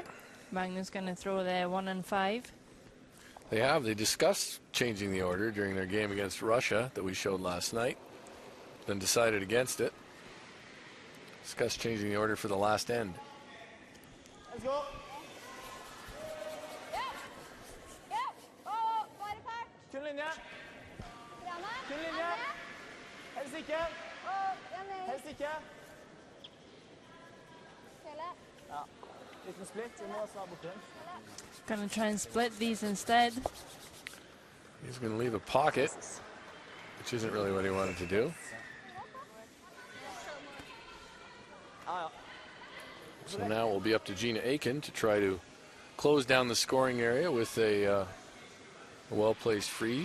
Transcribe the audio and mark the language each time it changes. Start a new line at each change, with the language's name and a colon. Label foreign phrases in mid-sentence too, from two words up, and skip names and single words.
English: Magnus going to throw the 1 and 5. They have. They discussed changing the order during their game against Russia that we showed last night, then decided against it. Discussed changing the order for the last end. Let's go.
Norwegian: Kun linje. Kun linje. Helst ikke. Helst ikke. Ja. Liten split. Vi må svare bort den.
English: Going to try and split these instead. He's going to leave a pocket, which isn't really what he wanted to do. So now it will be up to Gina Aiken to try to close down the scoring area with a well-placed freeze.